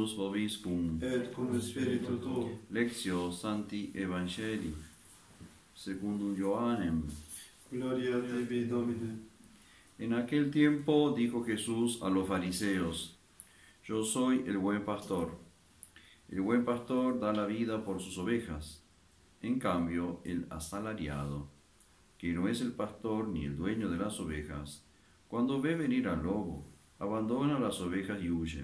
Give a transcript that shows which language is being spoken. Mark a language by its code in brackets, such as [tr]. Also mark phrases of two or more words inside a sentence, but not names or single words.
[la] vobiscum, et cum spiritu tuo. Lectio Sancti Evangelii, secundum Ioannem. Gloria a tibi, Domine. [es] En aquel tiempo dijo Jesús a los fariseos: Yo soy el buen pastor. El buen pastor da la vida por sus ovejas. En cambio, el asalariado, que no es el pastor ni el dueño de las ovejas, cuando ve venir al lobo, abandona las ovejas y huye.